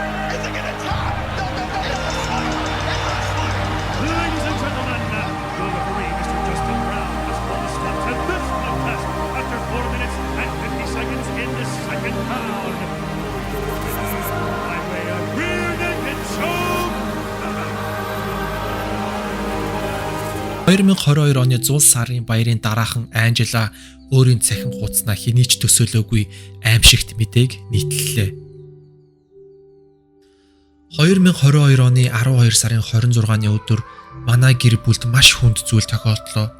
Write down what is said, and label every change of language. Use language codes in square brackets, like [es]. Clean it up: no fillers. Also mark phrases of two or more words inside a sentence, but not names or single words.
[en] Ladies and gentlemen, your referee, Mr. Justin Brown, has called a stop to this contest after 4 minutes and 50 seconds in the second round. By way of rear naked choke. [mn] 2022 оны 100 сарын баярын дараахан Анжела өөрийн цахим хуудаснаа хэний ч төсөөлөөгүй аимшигт мэдээг нийтлэлээ. 2022 оны 12 сарын 26-ны өдөр манай гэр бүлд маш хүнд зүйл тохиолдлоо.